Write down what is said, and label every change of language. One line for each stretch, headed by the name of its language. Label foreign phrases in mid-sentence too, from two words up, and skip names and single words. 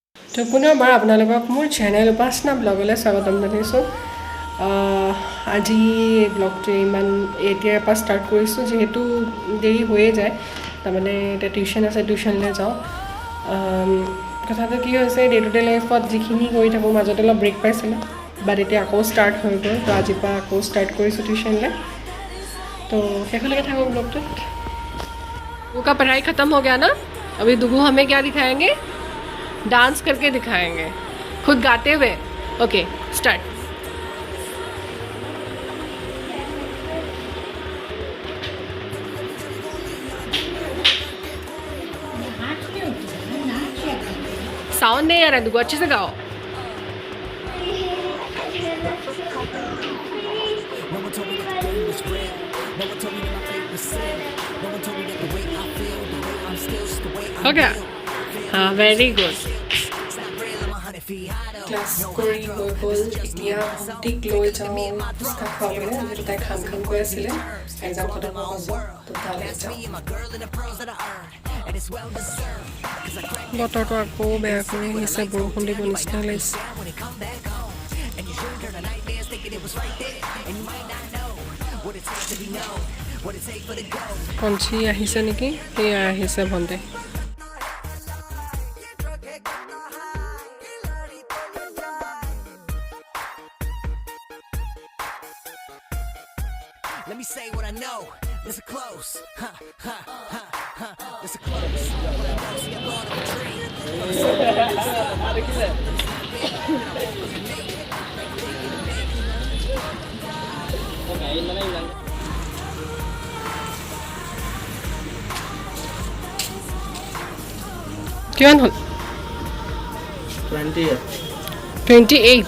Assamese: তো পুনৰবাৰ আপোনালোকক মোৰ চেনেল উপাসনা ব্লগলৈ স্বাগতম জনাইছোঁ আজি ব্লগটো ইমান এতিয়াৰ পৰা ষ্টাৰ্ট কৰিছোঁ যিহেতু দেৰি হৈয়ে যায় তাৰমানে এতিয়া টিউশ্যন আছে টিউশ্যনলৈ যাওঁ কথাটো কি হৈছে
English: day to day life
Assamese: যিখিনি কৰি থাকোঁ মাজতে অলপ ব্ৰেক পাইছিলোঁ বাট এতিয়া আকৌ ষ্টাৰ্ট হৈ গ'ল তো আজিৰ পৰা আকৌ ষ্টাৰ্ট কৰিছোঁ টিউশ্যনলৈ তো শেষলৈকে থাকক ব্লগটোত
Hindi: वो का पढ़ाई ख़त्म हो गया ना अभी दुगू हमें क्या दिखाएंगे डांस करके दिखाएंगे खुद गाते हुए
English: okay start
Hindi: साउंड नहीं आ रहा है दुगू अच्छे से गाओ हो गया हाँ
English: very good
Assamese: ক্লাছ কৰি হৈ গ'ল এতিয়া ভণ্টিক লৈ যাওঁ ফুচকা খুৱাবলৈ যিহেতু তাই খাম খাম কৈ আছিলে এক্সাম খতম হ'ব তো তালৈ যাওঁ বতৰটো আকৌ বেয়া কৰি আহিছে বৰষুণ দিব নিচিনা লাগিছে পঞ্চী আহিছে নেকি সেয়া আহিছে ভণ্টি
English: Let me say what I know. Listen close. Huh, huh, huh, huh. Listen close. What I know, see I'm going on a dream.
Assamese: কিমান হ'ল 28